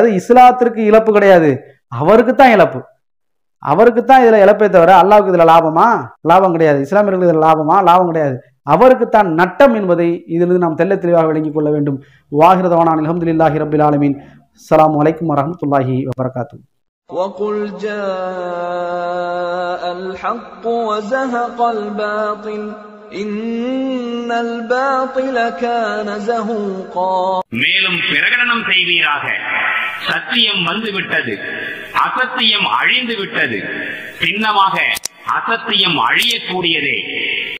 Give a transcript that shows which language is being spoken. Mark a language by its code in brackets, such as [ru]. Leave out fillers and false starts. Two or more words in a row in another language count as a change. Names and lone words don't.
[ta] இஸ்லாத்திற்கு இழப்பு கிடையாது, அவருக்கு தான் இழப்பு. அவருக்கு தான் இதுல இழப்பே தவிர அல்லாஹ்வுக்கு இதுல லாபமா? லாபம் கிடையாது. இஸ்லாமியர்களுக்கு இதுல லாபமா? லாபம் கிடையாது. அவருக்குத்தான் நட்டம் என்பதை இதிலிருந்து நாம் தெள்ள தெளிவாக விளங்கிக் கொள்ள வேண்டும். [ar] وآخر دعوانا الحمد لله رب العالمين. السلام عليكم ورحمة الله وبركاته. وقل جاء الحق وزهق الباطل إن الباطل كان زهوقا. [ta] மேலும் பிரகடனம் செய்வீராக, சத்தியம் வந்துவிட்டது, அசத்தியம் அழிந்து விட்டது, சின்னமாக அசத்தியம் அழியக்கூடியதே.